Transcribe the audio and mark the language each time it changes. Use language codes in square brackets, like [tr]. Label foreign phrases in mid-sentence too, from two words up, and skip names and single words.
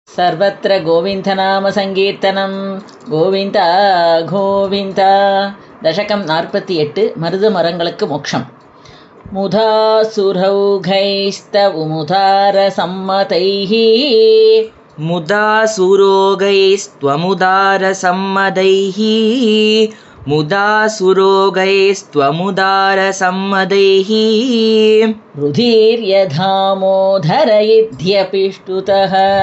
[sa] ಸರ್ವತ್ರ ಗೋವಿಂದನಾಮ ಸಂಕೀರ್ತನಂ ಗೋವಿಂದ ಗೋವಿಂದ. [ta] தசகம் 48. மருத மரங்களுக்கு மோட்சம். [sa] मुदासुरौघैस्त्वमुदार सम्मदैः ಮುದಾಸುರೋಗೈಸ್ತ್ವಮುದಾರ ಸಮ್ಮದೈಃ ಮುದಾಸುರೋಗೈಸ್ತ್ವಮುದಾರ ಸಮ್ಮದೈಃ ರುಧಿರ್ಯಧಾಮೋಧರ ಇತ್ಯಭಿಷ್ಟುತಃ